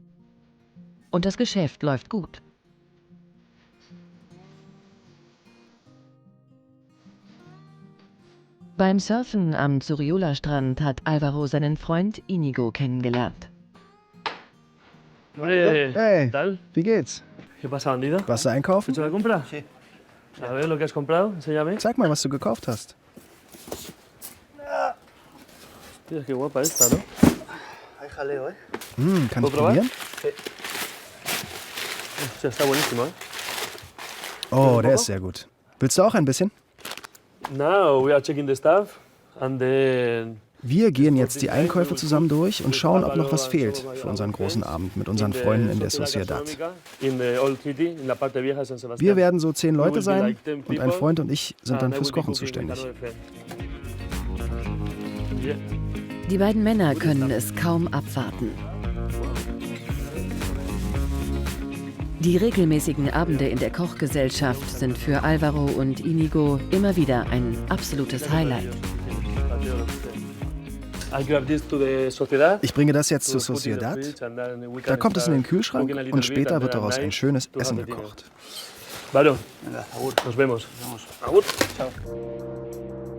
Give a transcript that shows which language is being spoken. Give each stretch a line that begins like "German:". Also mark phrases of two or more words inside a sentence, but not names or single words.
German: Und das Geschäft läuft gut. Beim Surfen am Zuriola-Strand hat Alvaro seinen Freund Inigo kennengelernt. Hey, wie geht's?
Spanish: ¿Qué pasa, bandido?
German: Warst du einkaufen?
Spanish: ¿Hecho la compra? Sí. A ver lo que has comprado, enséñame.
German: Zeig mal, was du gekauft hast.
Spanish: Mira, qué guapa esta, ¿no?
German: Kann ich probieren?
Spanish: Hostia, está buenísimo, ¿eh?
German: Oh, der ist sehr gut. Willst du auch ein bisschen?
English: Now we are checking the stuff and then...
German: Wir gehen jetzt die Einkäufe zusammen durch und schauen, ob noch was fehlt für unseren großen Abend mit unseren Freunden in der Sociedad. Wir werden so 10 Leute sein und ein Freund und ich sind dann fürs Kochen zuständig. Die beiden Männer können es kaum abwarten. Die regelmäßigen Abende in der Kochgesellschaft sind für Alvaro und Inigo immer wieder ein absolutes Highlight. Ich bringe das jetzt zur Sociedad. Da kommt es in den Kühlschrank und später wird daraus ein schönes Essen gekocht.
Spanish: Nos vemos. Agur. Ciao.